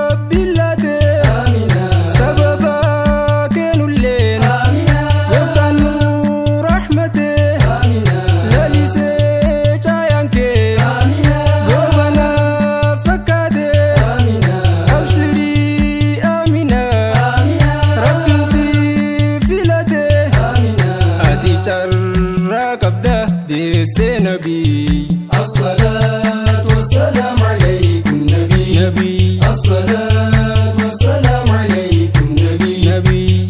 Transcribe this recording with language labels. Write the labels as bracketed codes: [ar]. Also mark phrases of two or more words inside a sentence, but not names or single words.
[om] billaate. Amina. Sababa keenulleen. Amina. Gooftaan nu rahmate. Amina. Lalisee caayaan kee. Amina. Goobana fakkaate. Amina. Abshirii, Amina. Amina. Rabbiin si filate. Amina. Ati carraa qabda. Deessee Nabii. [ar] الصلاة والسلام عليكم نبي. [om] Nabii. [ar] الصلاة والسلام عليكم نبي. [om] Nabii.